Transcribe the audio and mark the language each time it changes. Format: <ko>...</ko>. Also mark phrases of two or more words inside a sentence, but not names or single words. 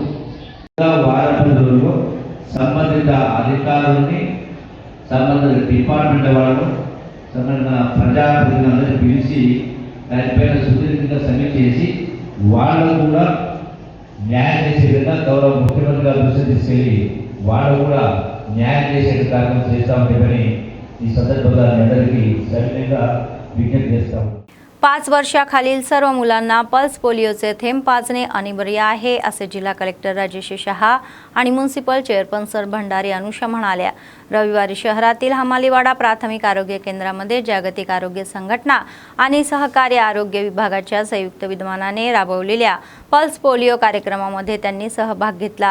<te>వారం రోజుల్లో సంబంధిత అధికారుల్ని, సంబంధిత డిపార్ట్మెంట్ వాళ్ళు, సంబంధిత ప్రజాప్రతినిధులందరినీ పిలిచి దానిపైన సుదీర్ఘంగా సమీక్ష చేసి వాళ్ళు కూడా న్యాయం చేసే విధంగా గౌరవ ముఖ్యమంత్రి గారు దృష్టి తీసుకెళ్ళి వాళ్ళు కూడా న్యాయం చేసే కార్యక్రమం చేస్తామని ఈ संदर्भात అందరికీ సవినయంగా विज्ञप्ति చేస్తాం.</te> <mr>5 वर्षाखालील सर्व मुलांना पल्स पोलिओचे थेंब पाजणे अनिवार्य आहे असे जिल्हा कलेक्टर राजेश शहा आणि म्युनिसिपल चेअरपर्सन भंडारी अनुषा म्हणाल्या. रविवारी शहरातील हमालीवाडा प्राथमिक आरोग्य केंद्रामध्ये जागतिक आरोग्य संघटना आणि सहकार्य आरोग्य विभागाच्या संयुक्त विद्यमानाने राबवलेल्या पल्स पोलिओ कार्यक्रमामध्ये त्यांनी सहभाग घेतला.</mr>